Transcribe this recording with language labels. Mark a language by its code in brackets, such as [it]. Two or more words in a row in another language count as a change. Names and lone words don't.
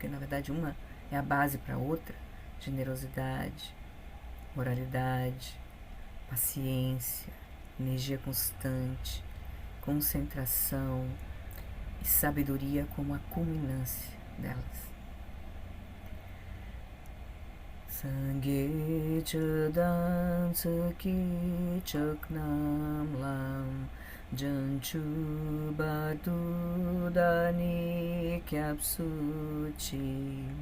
[pt] Porque na verdade uma é a base para a outra: generosidade, moralidade, paciência, energia constante, concentração e sabedoria como a culminância delas. [bo] སངས་རྒྱས་ཆོས་དང་ཚོགས་ཀྱི་མཆོག་རྣམས་ལ། བྱང་ཆུབ་བར་དུ་བདག་ནི་སྐྱབས་སུ་མཆི